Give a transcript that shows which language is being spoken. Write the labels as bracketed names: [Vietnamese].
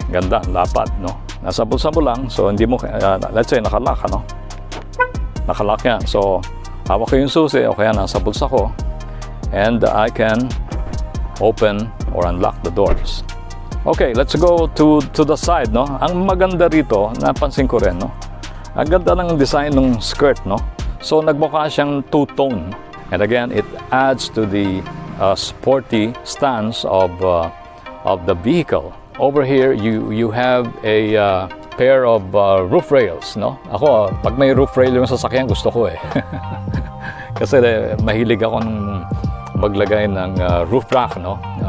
[Filipino] Ganda, lapad, no? Nasa bulsa mo lang, so hindi mo, let's say nakalock, ano? Nakalock yan. So hawak ko yung susi, okay yan, nasa bulsa ko. And I can open or unlock the doors. [English] Okay, let's go to the side, no? [Filipino] Ang maganda rito, napansin ko rin, no? Ang ganda ng design ng skirt, no? So nagmukha siyang two-tone. [English] And again, it adds to the sporty stance of the vehicle. Over here, you have a pair of roof rails, no? [Filipino] Ako, pag may roof rail yung sasakyan, gusto ko eh. Kasi mahilig ako nung maglagay ng roof rack, no?